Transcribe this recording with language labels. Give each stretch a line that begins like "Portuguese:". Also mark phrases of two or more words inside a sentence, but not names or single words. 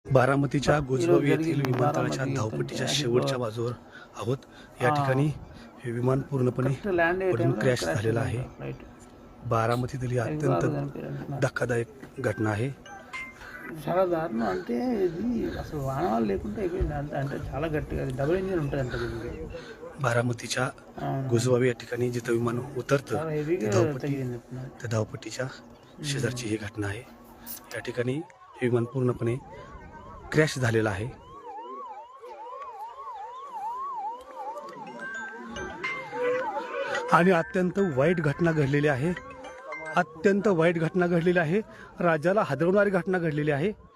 Marathi: बारामतीच्या गोजबावी येथील
Telugu: జరిగింది.
Marathi: विमानतळाच्या बारामती धावपट्टीच्या इथं शेवटच्या बाजूवर आहोत. या ठिकाणी हे विमान पूर्णपणे
English: correct land
Telugu: అయ్యే
Marathi: पडून
Telugu: టైంలో
Marathi: क्रॅश
Telugu: క్రాష్
Marathi: झालेलं आहे.
Telugu: ఫ్లైట్
Marathi: बारामतीतील ही 5 अत्यंत
Telugu: చనిపోయారు అంటున్నారు.
Marathi: धक्कादायक घटना आहे.
Telugu: చాలా దారుణం. అంటే ఇది అసలు వాహనాలు లేకుండా అయిపోయింది. అంటే చాలా గట్టిగా అది డబుల్ ఇంజిన్ ఉంటుంది అంట దీనికి.
Marathi: बारामतीच्या
Telugu: అవును.
Marathi: गोजबावी या ठिकाणी जिथं विमान उतरतं
Telugu: చాలా హెవీగా
Marathi: धावपट्टी
Telugu: తగిలింది అంటున్నారు.
Marathi: त्या धावपट्टीच्या शेजारची ही घटना आहे. या ठिकाणी हे विमान पूर्णपणे क्रॅश झालेलं आहे. आणि अत्यंत वाईट घटना घडलेली आहे. अत्यंत वाईट घटना घडलेली आहे. राज्याला हादरवणारी घटना घडलेली आहे.